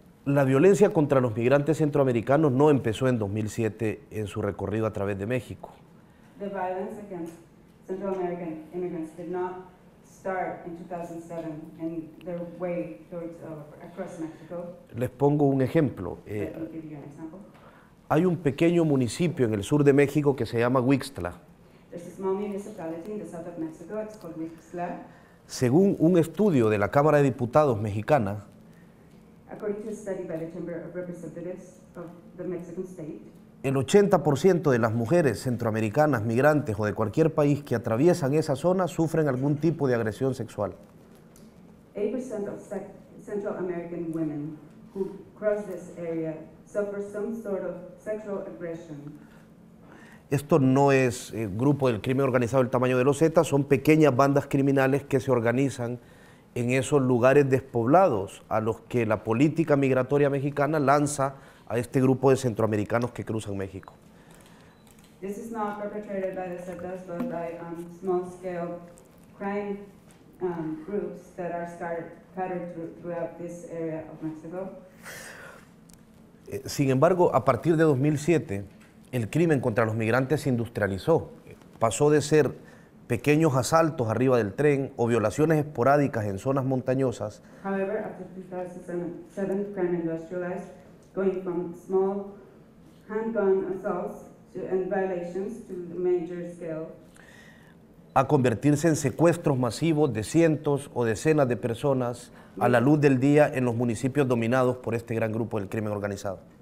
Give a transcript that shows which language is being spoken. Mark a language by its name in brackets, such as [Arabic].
[Spanish] La violencia contra los migrantes centroamericanos no empezó en 2007 en su recorrido a través de México. [English] The violence against Central American immigrants did not start in 2007 in their way towards across Mexico. [Spanish] Les pongo un ejemplo. [English] Let me give you an example. [Spanish] Hay un pequeño municipio en el sur de México que se llama Huixtla. [English] There's a small municipality in the south of Mexico. It's called Huixtla. [Spanish] Según un estudio de la Cámara de Diputados mexicana, [English] According to a study by the Chamber of Representatives of the Mexican state, [Spanish] el 80% de las mujeres centroamericanas, migrantes o de cualquier país que atraviesan esa zona sufren algún tipo de agresión sexual. [English] 80% of Central American women who cross this area suffer some sort of sexual aggression. [Spanish] Esto no es grupo del crimen organizado del tamaño de los Zetas, son pequeñas bandas criminales que se organizan en esos lugares despoblados a los que la política migratoria mexicana lanza a este grupo de centroamericanos que cruzan México. [English] This is not perpetrated by the Zetas, but by small-scale crime groups that are scattered throughout this area of Mexico. [Spanish] Sin embargo, a partir de 2007, el crimen contra los migrantes se industrializó. Pasó de ser pequeños asaltos arriba del tren o violaciones esporádicas en zonas montañosas. [English] However, after 2007, crime industrialized, going from small handgun assaults and violations to the major scale, [Spanish] a convertirse en secuestros masivos de cientos o decenas de personas a la luz del día en los municipios dominados por este gran grupo del crimen organizado.